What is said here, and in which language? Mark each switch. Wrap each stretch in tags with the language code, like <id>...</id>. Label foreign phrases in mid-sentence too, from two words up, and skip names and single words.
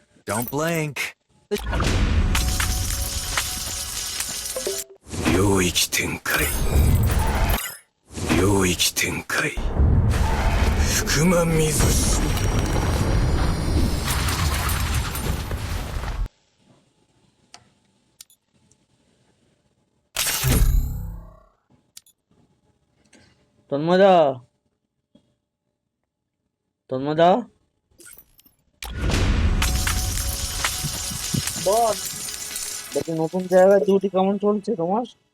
<en>Don't blink.</en> <ja>領域展開領域展開福間水師</ja> <bn>তন্ময়দা তন্ময়দা বল দেখি নতুন জায়গায় ডিউটি কেমন চলছে তোমার?</bn>